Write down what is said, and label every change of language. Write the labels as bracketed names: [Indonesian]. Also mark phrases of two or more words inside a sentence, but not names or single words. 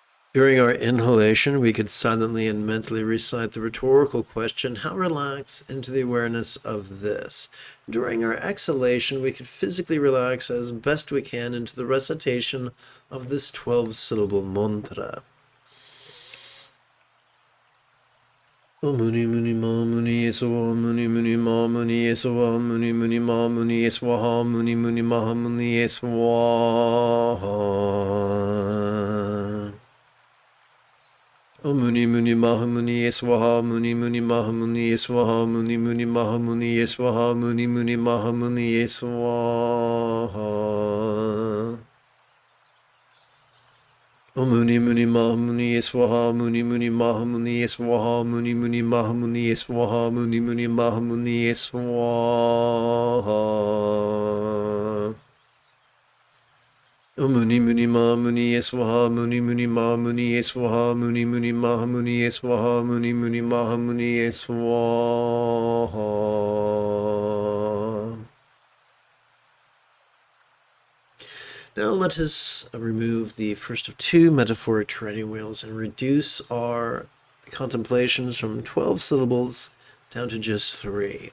[English] During our inhalation, we could silently and mentally recite the rhetorical question, how relax into the awareness of this. During our exhalation, we could physically relax as best we can into the recitation of this 12-syllable mantra. [Sanskrit] मुनि मुनि म मुनि स्व मुनि मुनि म मुनि स्व मुनि मुनि म मुनि स्व मुनि मुनि म मुनि स्व. मुनि मुनि महा मुनि स्वाहा मुनि मुनि महा मुनि स्वाहा मुनि मुनि महा मुनि स्वाहा मुनि मुनि महा मुनि स्वाहा. मुनि मुनि महा मुनि स्वाहा मुनि मुनि महा मुनि स्वाहा मुनि मुनि महा मुनि स्वाहा मुनि मुनि महा मुनि स्वाहा. मुनि मुनि म मुनि स्वाहा मुनि मुनि म मुनि स्वाहा मुनि मुनि महा मुनि स्वाहा मुनि मुनि महा मुनि स्वाहा. [English] Now let us remove the first of two metaphoric training wheels and reduce our contemplations from 12 syllables down to just 3.